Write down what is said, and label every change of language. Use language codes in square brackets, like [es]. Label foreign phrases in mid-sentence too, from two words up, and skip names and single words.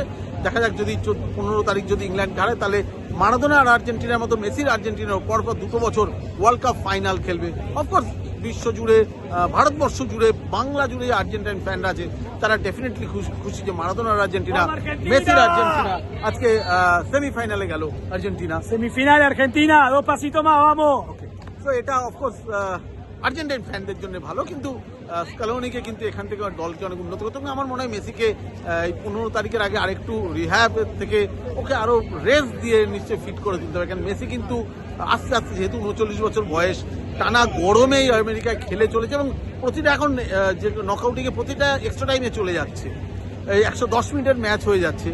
[bn] দেখা যাক যদি 15 তারিখ যদি ইংল্যান্ড হারে তাহলে মারাদোনা আর আর্জেন্টিনার মতো মেসির আর্জেন্টিনার পরপর 2 বছর [en] World Cup final [bn] খেলবে। অফকোর্স বিশ্ব জুড়ে ভারতবর্ষ জুড়ে বাংলা জুড়ে আর্জেন্টাইন ফ্যানরা আছে তারা ডেফিনেটলি খুশি যে মারাদোনার আর্জেন্টিনা মেসির আর্জেন্টিনা আজকে সেমিফাইনালে গেল আর্জেন্টিনা। [es] Semifinal Argentina, 2 pasitos más, vamos. [bn] তো এটা অফকোর্স আর্জেন্টাইন ফ্যানদের জন্য ভালো, কিন্তু স্কালোনিকে কিন্তু এখান থেকে দলকে অনেক উন্নত করতে হবে। আমার মনে হয় মেসিকে এই 15 তারিখের আগে আরেকটু রিহ্যাব থেকে ওকে আরো রেস্ট দিয়ে নিশ্চয়ই ফিট করে তুলতে হবে। কারণ মেসি কিন্তু আস্তে আস্তে যেহেতু 39 বছর বয়স, টানা গরমেই আমেরিকায় খেলে চলেছে এবং প্রতিটা এখন যে নকআউটিংয়ে প্রতিটা এক্সট্রা টাইমে চলে যাচ্ছে, এই 110 মিনিটের ম্যাচ হয়ে যাচ্ছে।